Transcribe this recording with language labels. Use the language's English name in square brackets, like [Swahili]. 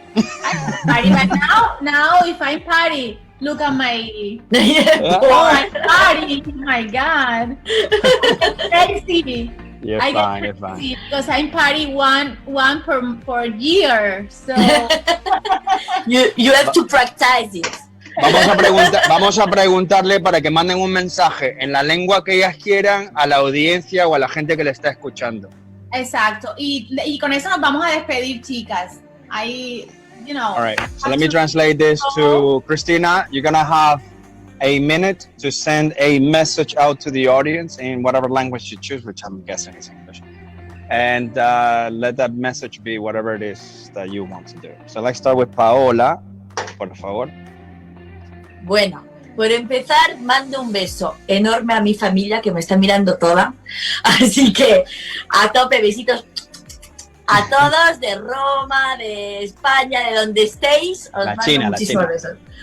[English] I party, but now if I party, look at my party. Oh my God, crazy. You're fine. Because I'm party one per year, so you have to practice it. [Spanish] Vamos a preguntarle para que manden un mensaje en la lengua que ellas quieran a la audiencia o a la gente que le está escuchando. Exacto. Y con eso nos vamos a despedir, chicas. [English] All right. So let me translate this to Christina. You're gonna have a minute to send a message out to the audience in whatever language you choose, which I'm guessing is English. And let that message be whatever it is that you want to do. So let's start with Paola, [Spanish] por favor. Bueno, por empezar, mando un beso enorme a mi familia que me está mirando toda. Así que a tope, besitos a todos de Roma, de España, de donde estéis. Os mando muchísimos besos.